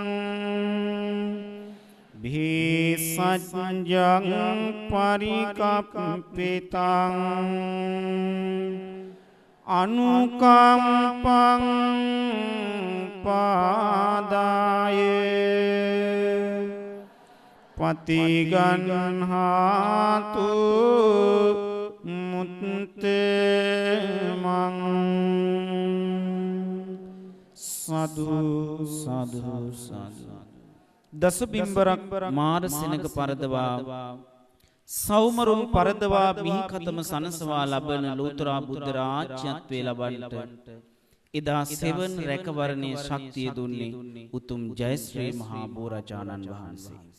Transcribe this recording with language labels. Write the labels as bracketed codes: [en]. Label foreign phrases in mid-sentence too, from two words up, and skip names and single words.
[pi] භීසජ්ජං පරිකප්පිතං අනුකම්පං පාදාය පතිගන්හාතු මුත්තමං සදු සදු [si] සදු දස බිම්බරක් මාර සෙනග පරදවා සෞමරුන් පරදවා මිහිකතම සනසවා ලබන ලෝතුරා බුද්ධ රාජ්‍යත්වයේ ලබන්නට එදා සෙවන් රැකවරණයේ ශක්තිය දුන්නේ උතුම් ජයශ්‍රී මහා බෝරජාණන් වහන්සේ.